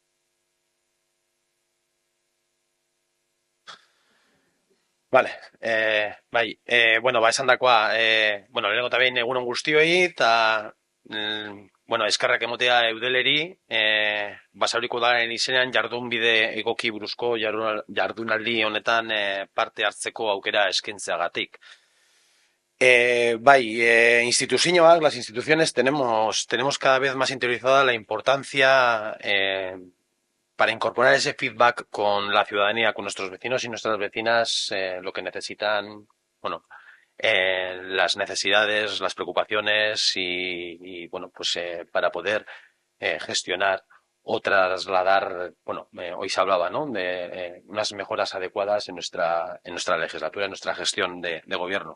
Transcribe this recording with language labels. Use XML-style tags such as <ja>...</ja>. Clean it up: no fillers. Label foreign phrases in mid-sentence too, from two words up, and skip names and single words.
<eu>Vale, bai, bueno, esan dakoa, lehenengo eta behin egunon guztioi, eta, eskarrak emotea eudeleri, Basauriko udalaren izenean jardunbide egoki buruzko jardunaldi honetan parte hartzeko aukera eskaintzeagatik. Instituzioak,</eu> <es>las instituciones tenemos cada vez más interiorizada la importancia para incorporar ese feedback con la ciudadanía, con nuestros vecinos y nuestras vecinas, lo que necesitan, las necesidades, las preocupaciones para poder gestionar o trasladar, hoy se hablaba, ¿no?, de unas mejoras adecuadas en nuestra legislatura, en nuestra gestión de gobierno.</es>